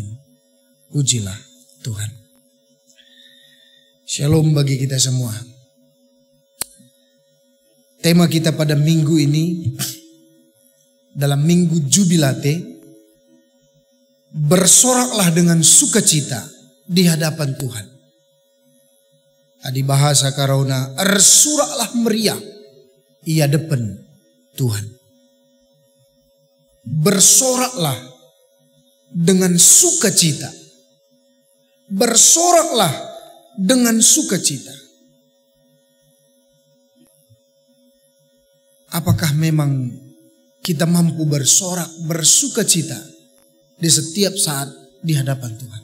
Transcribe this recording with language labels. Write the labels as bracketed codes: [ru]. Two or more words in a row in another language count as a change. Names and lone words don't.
[id] Pujilah Tuhan. Shalom bagi kita semua. Tema kita pada minggu ini, dalam minggu Jubilate, bersoraklah dengan sukacita di hadapan Tuhan. [btx] Adi bahasa Karauna, ersuraklah meriah ia depan Tuhan. [id] Bersoraklah dengan sukacita. Bersoraklah dengan sukacita. Apakah memang kita mampu bersorak, bersukacita di setiap saat di hadapan Tuhan?